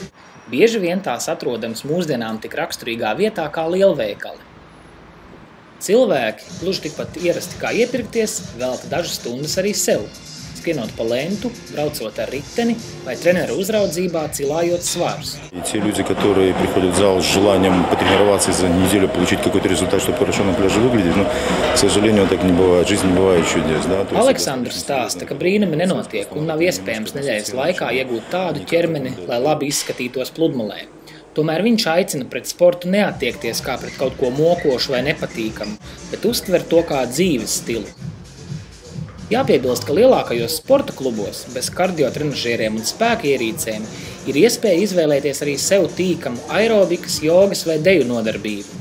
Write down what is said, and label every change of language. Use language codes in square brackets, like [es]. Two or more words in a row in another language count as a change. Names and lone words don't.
[lv] Bieži vien tās atrodams mūsdienām tik raksturīgā vietā kā lielveikali. Cilvēki, gluži tikpat ierasti kā iepirkties, velta dažas stundas arī sev, skrienot pa lentu, braucot ar riteni vai treneru uzraudzībā, cilājot svarus. [ru] Те люди, которые приходят в зал с желанием потренироваться за неделю, получить какой-то результат, чтобы хорошо на пляже выглядеть, к сожалению, так не бывает. Жизнь не бывает чудес. [lv] Aleksandrs stāsta, ka brīnumi nenotiek un nav iespējams nedēļas laikā iegūt tādu ķermeni, lai labi izskatītos pludmalē. Tomēr viņš aicina pret sportu neattiekties kā pret kaut ko mokošu vai nepatīkamu, bet uztver to kā dzīves stilu. Jāpiebilst, ka lielākajos sporta klubos bez kardiotrenažieriem un spēka ierīcēm ir iespēja izvēlēties arī sev tīkamu aerobikas, jogas vai deju nodarbību.